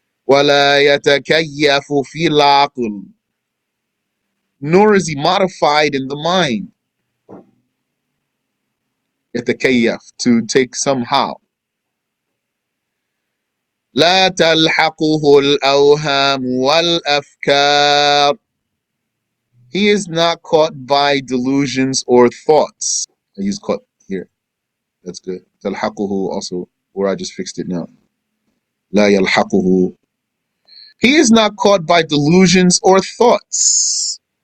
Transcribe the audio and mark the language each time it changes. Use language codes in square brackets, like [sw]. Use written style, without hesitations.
[ar] وَلَا يَتَكَيَّفُ فِي الْعَقْلِ. [en] Nor is he modified in the mind. يتكيف, to take somehow. [ar] لا تلحقه الأوهام والأفكار. [en] He is not caught by delusions or thoughts. I use caught here. That's good. تلحقه also, where I just fixed it now. [ar] لا يلحقه. [en] He is not caught by delusions or thoughts.